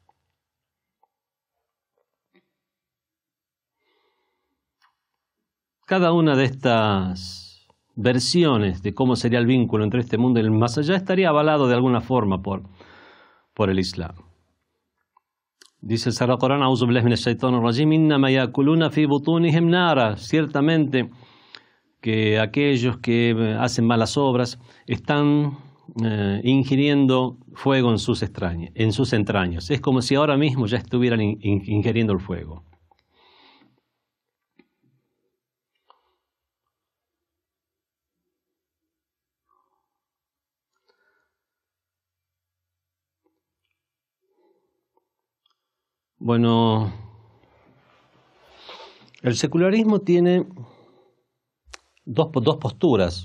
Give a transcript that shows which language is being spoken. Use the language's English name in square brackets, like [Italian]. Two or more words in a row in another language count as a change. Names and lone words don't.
[Spanish] Cada una de estas versiones de cómo sería el vínculo entre este mundo y el más allá estaría avalado de alguna forma por el Islam. Dice el Sagrado Corán, [Arabic] أعوذ بالله من الشيطان الرجيم، إنما يأكلون في بطونهم نارا. [Spanish] Ciertamente que aquellos que hacen malas obras están ingiriendo fuego en sus entrañas. Es como si ahora mismo ya estuvieran ingiriendo el fuego. Bueno, el secularismo tiene dos posturas.